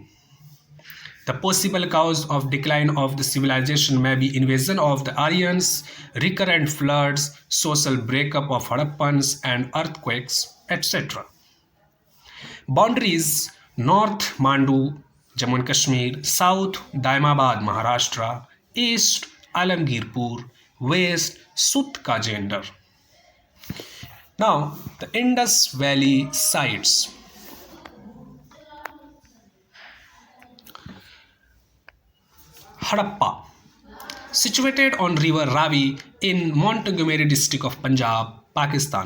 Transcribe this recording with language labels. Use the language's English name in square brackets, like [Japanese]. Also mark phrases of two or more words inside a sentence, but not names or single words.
[English] The possible cause of decline of the civilization may be invasion of the Aryans, recurrent floods, social breakup of Harappans, and earthquakes, etc. Boundaries: North Mandu, Jammu and Kashmir; South Daimabad, Maharashtra; East Alamgirpur; West Sut Kajender. Now, the Indus Valley sites. Harappa, situated on river Ravi in Montgomery district of Punjab, Pakistan.